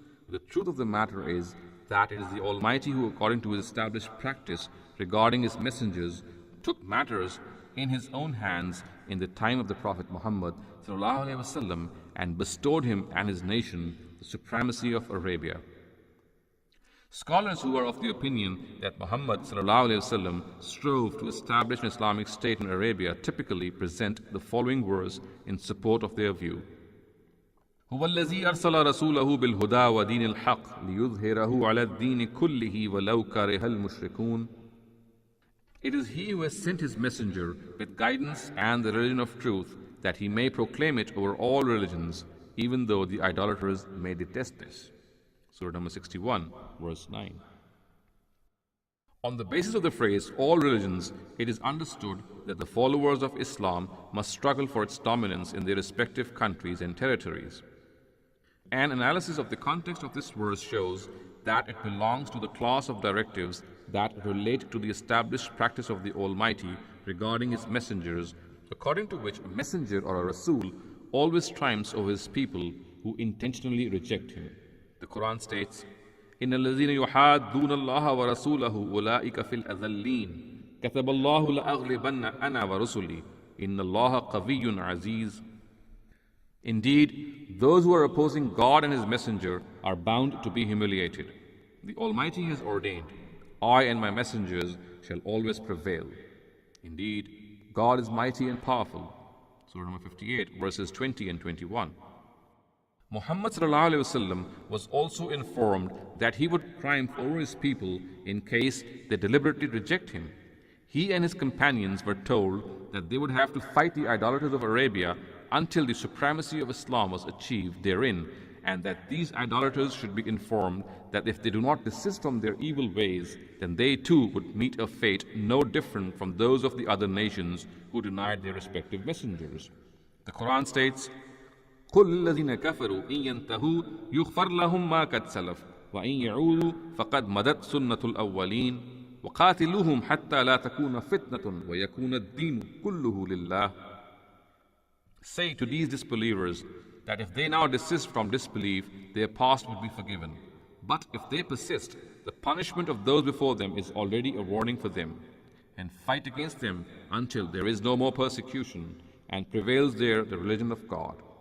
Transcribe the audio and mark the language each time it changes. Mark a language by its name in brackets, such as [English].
[English] The truth of the matter is that it is the Almighty who, according to his established practice regarding his messengers, took matters in his own hands in the time of the Prophet Muhammad ﷺ and bestowed him and his nation the supremacy of Arabia. Scholars who are of the opinion that Muhammad ﷺ strove to establish an Islamic state in Arabia typically present the following verse in support of their view. [Arabic] هو الذي أرسل رسوله بالهدى ودين الحق ليظهره على الدين كله ولو كره المشركون. [English] It is he who has sent his messenger with guidance and the religion of truth, that he may proclaim it over all religions, even though the idolaters may detest this. Surah number 61, verse 9. On the basis of the phrase all religions, it is understood that the followers of Islam must struggle for its dominance in their respective countries and territories. An analysis of the context of this verse shows that it belongs to the class of directives that relate to the established practice of the Almighty regarding His messengers, according to which a messenger or a Rasul always triumphs over his people who intentionally reject him. The Quran states, [Arabic] إِنَّ الَّذِينَ يُحَادُّونَ اللَّهَ وَرَسُولَهُ أُولَٰئِكَ فِي الْأَذَلِّينَ كَتَبَ اللَّهُ لَأَغْلِبَنَّ أَنَا وَرُسُلِي إِنَّ اللَّهَ قَوِيٌّ عَزِيزٌ. [English] Indeed, those who are opposing God and His messenger are bound to be humiliated. The Almighty has ordained, I and my messengers shall always prevail. Indeed, God is mighty and powerful. Surah number 58, verses 20 and 21. Muhammad ﷺ was also informed that he would triumph over his people in case they deliberately reject him. He and his companions were told that they would have to fight the idolaters of Arabia until the supremacy of Islam was achieved therein, and that these idolaters should be informed that if they do not desist from their evil ways, then they too would meet a fate no different from those of the other nations who denied their respective messengers. The Quran states, [Arabic] قُلْ الَّذِينَ كَفَرُوا إِن يَنْتَهُوا يُغْفَرْ لَهُم مَّا قَدْ سَلَفَ وَإِن يَعُودُوا فَقَدْ مَضَتْ سُنَّةُ الْأَوَّلِينَ وَقَاتِلُوهُمْ حَتَّى لَا تَكُونَ فِتْنَةٌ وَيَكُونَ الدِّينُ كُلُّهُ لِلَّهِ. [English] Say to these disbelievers that if they now desist from disbelief, their past will be forgiven. But if they persist, the punishment of those before them is already a warning for them. And fight against them until there is no more persecution, and prevails there the religion of God.